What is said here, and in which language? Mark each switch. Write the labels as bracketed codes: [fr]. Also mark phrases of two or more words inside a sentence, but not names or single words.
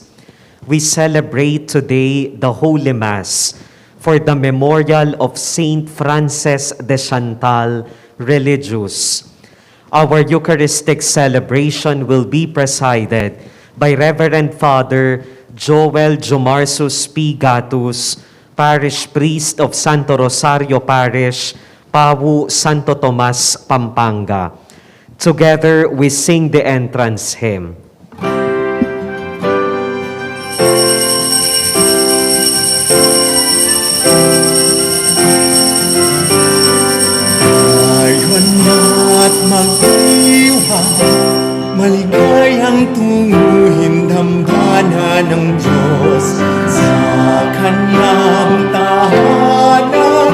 [en] We celebrate today the Holy Mass for the memorial of Saint Frances de Chantal, religious. Our Eucharistic celebration will be presided by Reverend Father Jowel Jomarsus P. Gatus, Parish Priest of Santo Rosario Parish, Pawu, Santo Tomas, Pampanga. Together, we sing the entrance hymn. [tl] Ngayon na't magdiwang, maligayang tunguhin dambana ng Diyos sa Kanyang tahanan.